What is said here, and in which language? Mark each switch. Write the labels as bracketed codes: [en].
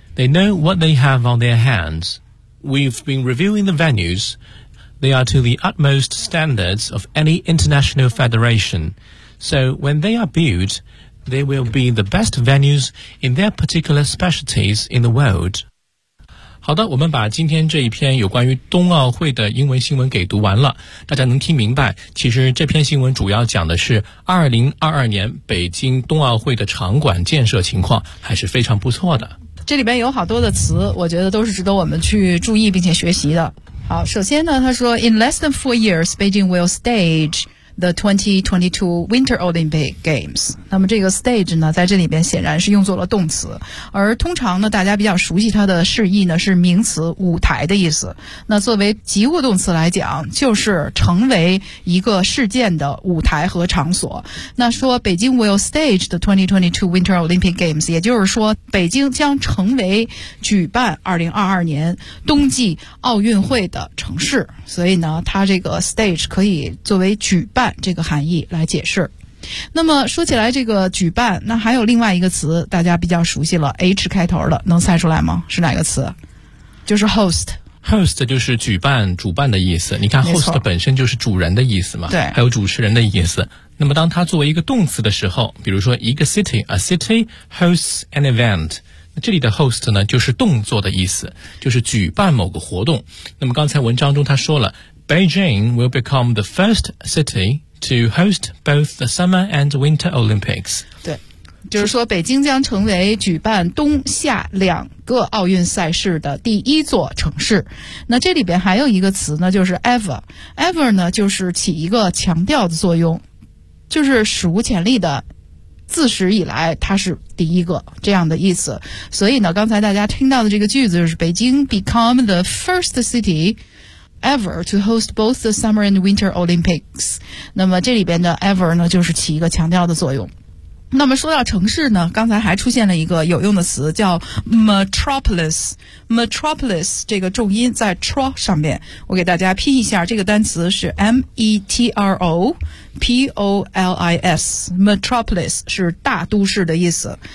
[en] They know what they have on their hands. We've been reviewing the venues. They are to the utmost standards of any international federation. So when they are built, they will be the best venues in their particular specialties in the world." [zh] 好的，我们把今天这一篇有关于冬奥会的英文新闻给读完了，大家能听明白，其实这篇新闻主要讲的是2022年北京冬奥会的场馆建设情况，还是非常不错的。这里边有好多的词，我觉得都是值得我们去注意并且学习的。好，首先呢，他说 [en] In less than 4 years, Beijing will stage the 2022 Winter Olympic Games. [zh] 那么这个 stage 呢，在这里边显然是用作了动词，而通常呢，大家比较熟悉它的释义呢，是名词舞台的意思。那作为及物动词来讲，就是成为一个事件的舞台和场所。那说北京 [en] will stage the 2022 Winter Olympic Games, [zh] 也就是说北京将成为举办2022年冬季奥运会的城市。所以呢，它这个 stage 可以作为举办这个含义来解释。那么说起来这个举办，那还有另外一个词大家比较熟悉了， H 开头的，能猜出来吗？是哪个词？就是 host。 host 就是举办主办的意思，你看 host 本身就是主人的意思嘛，对，还有主持人的意思。那么当它作为一个动词的时候，比如说一个 city, [en] a city hosts an event, [zh] 这里的 host 呢就是动作的意思，就是举办某个活动。那么刚才文章中他说了， [en] Beijing will become the first city to host both the Summer and Winter Olympics。 [zh] 对，就是说北京将成为举办冬夏两个奥运赛事的第一座城市。那这里边还有一个词呢，就是 ever。ever 呢就是起一个强调的作用，就是史无前例的，自始以来它是第一个，这样的意思。所以呢，刚才大家听到的这个句子就是北京 [en] become the first city ever to host both the Summer and Winter Olympics。 [zh] 那么这里边的 ever 呢就是起一个强调的作用。那么说到城市呢，刚才还出现了一个有用的词叫 metropolis。 metropolis 这个重音在 tro 上面，我给大家拼一下，这个单词是 metropolis, metropolis 是大都市的意思。